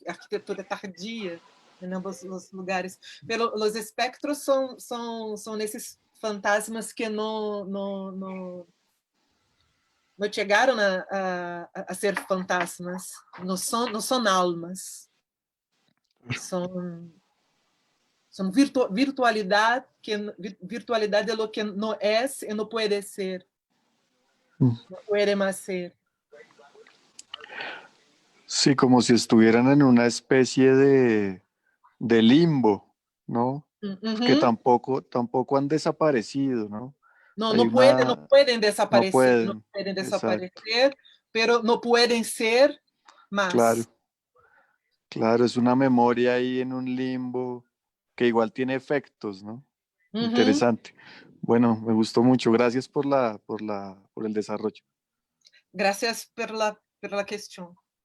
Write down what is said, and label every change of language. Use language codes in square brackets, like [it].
[pt] Arquitetura tardia em ambos os lugares. Os espectros são nesses fantasmas que não chegaram a ser fantasmas, não são almas, são virtualidade, virtualidade é o que não é e não pode ser, não pode mais ser. [es] Sí, como si estuvieran en una especie de limbo, ¿no? Que tampoco han desaparecido, ¿no? [pt] Não podem desaparecer, não podem desaparecer, [es] pero [pt] não podem ser [es] más. Claro, claro, es una memoria ahí en un limbo que igual tiene efectos, ¿no? Interesante. Bueno, me gustó mucho. Gracias por el desarrollo. Gracias por la cuestión.